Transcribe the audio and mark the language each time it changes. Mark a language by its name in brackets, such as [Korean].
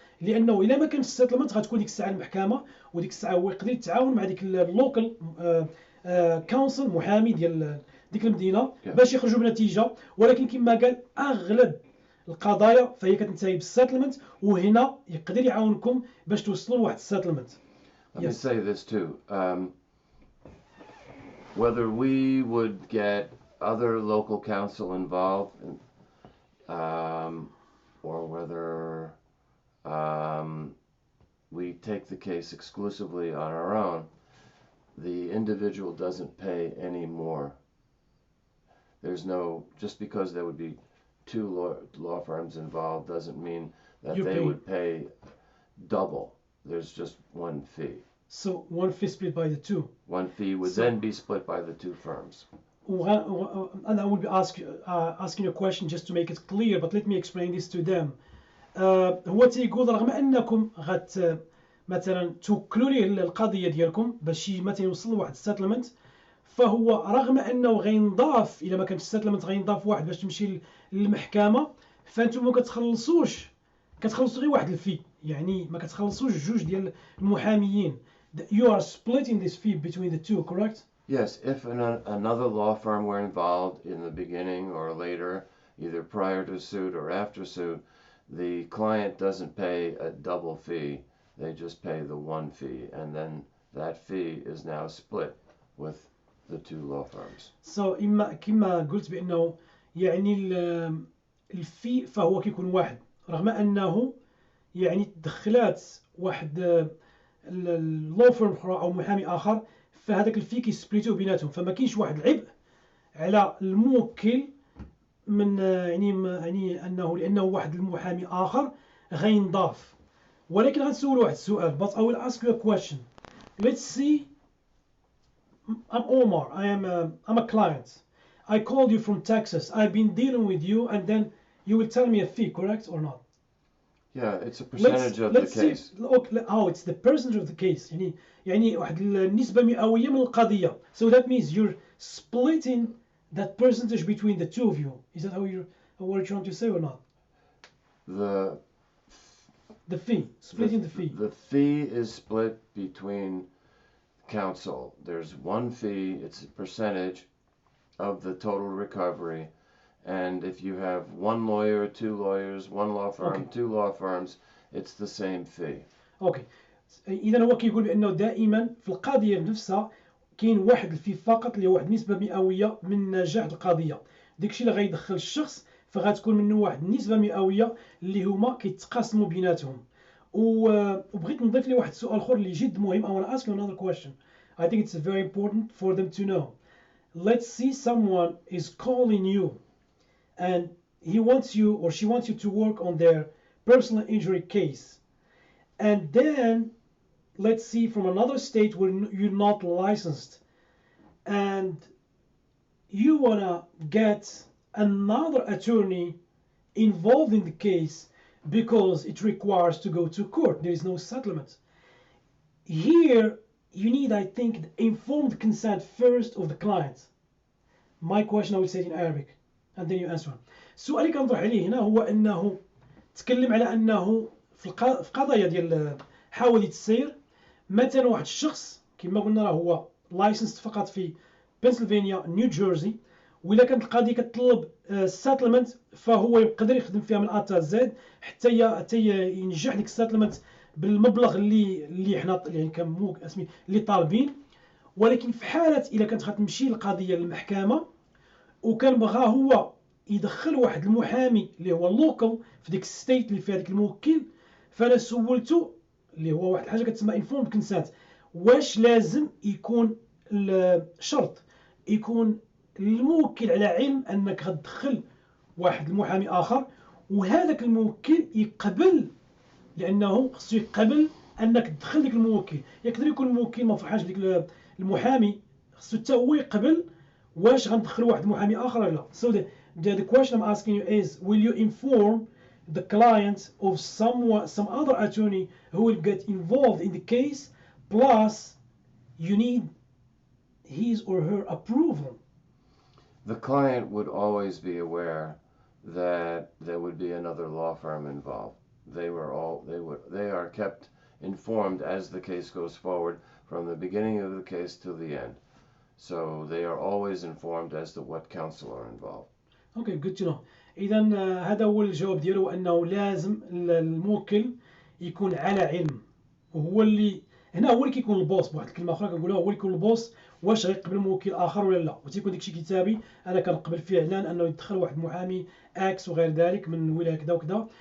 [Arabic] لانه الا ما كانش السيتلمنت غتكون ديك الساعه المحكمه، وديك الساعه هو يقدر يتعاون مع ديك اللوكال كونسل محامي ديال ديك المدينه باش يخرجوا بنتيجه. ولكن كما قال اغلب القضايا فهي كتنتهي بالسيتلمنت، وهنا يقدر يعاونكم باش توصلوا لواحد السيتلمنت. [English] Let me say this too. Whether we would get other local counsel involved, or whether we take the case exclusively on our own, the individual doesn't pay any more. There's no, just because there would be two law firms involved doesn't mean that they would pay double. There's just one fee. So one fee split by the two. One fee would then be split by the two firms. And I will be asking you a question just to make it clear, but let me explain this to them. [Arabic] هو تيقول رغم انكم مثلا توكلوا ليه القضيه ديالكم باش مثلا يوصل لواحد السيتلمنت، فهو رغم انه غينضاف الا ما كانش السيتلمنت غينضاف واحد باش تمشي للمحكمه، فانتم ما كتخلصوا غير واحد الفي، يعني ما كتخلصوش جوج ديال المحاميين. [English] You are splitting this fee between the two, correct? Yes, if another law firm were involved in the beginning or later, either prior to suit or after suit, the client doesn't pay a double fee. they just pay the one fee, and then that fee is now split with the two law firms. [Arabic] So إما كما قلت بأنه يعني الفي فهو كيكون واحد، رغم أنه يعني تدخلات واحد اللو فيرم أخرى أو محامي آخر، فهذاك الفي كيسبليتو بيناتهم، فما كاينش واحد العبء على الموكل من يعني أنه لأنه واحد المحامي آخر غينضاف. ولكن غنسول واحد السؤال. [English] But I will ask you a question. Let's see. I'm Omar. I'm a client. I called you from Texas. I've been dealing with you, and then you will tell me a fee, correct or not? Yeah, it's a percentage of the case. It's the percentage of the case. [Arabic] يعني واحد النسبة مئوية من القضية. [English] So that means you're splitting that percentage between the two of you. Is that what you're trying to say or not? The fee, splitting the fee. The fee is split between counsel. There's one fee, it's a percentage of the total recovery, and if you have one lawyer, two lawyers, one law firm, two law firms, it's the same fee. Okay. [Arabic] اذا هو كيقول بانه دائما في القضيه نفسها كاين واحد الفي فقط اللي هو واحد النسبه مئويه من نجاح القضيه. داكشي اللي غيدخل الشخص فغتكون منه واحد النسبه مئويه اللي هما كيتقاسموا بيناتهم. وبغيت نضيف لي واحد السؤال اخر اللي جد مهم. [English] I want to ask you another question. I think it's very important for them to know. Let's see someone is calling you and he wants you or she wants you to work on their personal injury case. And then let's see from another state where you're not licensed and you want to get another attorney involved in the case because it requires to go to court. There is no settlement. Here you need, I think, the informed consent first of the client. My question I will say it in Arabic and then you answer. [Arabic] السؤال اللي كنطرح عليه هنا هو انه تكلم على انه في قضايا ديال حوادث السير مثلا واحد الشخص كما قلنا راه هو لايسنس فقط في بنسلفانيا نيو جيرسي، وإلا كانت القضيه كتطلب السيتلمنت فهو يقدر يخدم فيها من ا زد حتى ينجح ديك السيتلمنت بالمبلغ اللي حنا يعني اسمي اللي طالبين. ولكن في حاله الا كانت غتمشي القضيه للمحكمه وكان بغا هو يدخل واحد المحامي اللي هو لوكال في ديك الستيت اللي فيها ديك الموكل، فانا سولته اللي هو واحد الحاجه كتسمى انفورمد كونسنت، واش لازم يكون الشرط يكون الموكل على علم انك غتدخل واحد المحامي اخر وهذاك الموكل يقبل، لانه خصو يقبل انك تدخل ديك الموكل. يقدر يكون الموكل ما فرحانش بديك المحامي، خصو حتى هو يقبل واش غندخل واحد المحامي اخر ولا لا. [English] So the question I'm asking you is, will you inform the client of some other attorney who will get involved in the case, plus you need his or her approval? The client would always be aware that there would be another law firm involved. They are kept informed as the case goes forward from the beginning of the case to the end. So they are always informed as to what counsel are involved. Okay, good to know. [Arabic] إذا هذا هو الجواب ديالو، أنه لازم الموكل يكون على علم، وهو اللي هنا هو اللي كيكون البوس. بواحد الكلمة أخرى كنقولها هو اللي يكون البوس، واش غيقبل موكل آخر ولا لا. وتيكون داكشي كتابي، أنا كنقبل فعلا أنه يدخل واحد المحامي أكس وغير ذلك من ولاية كذا وكذا.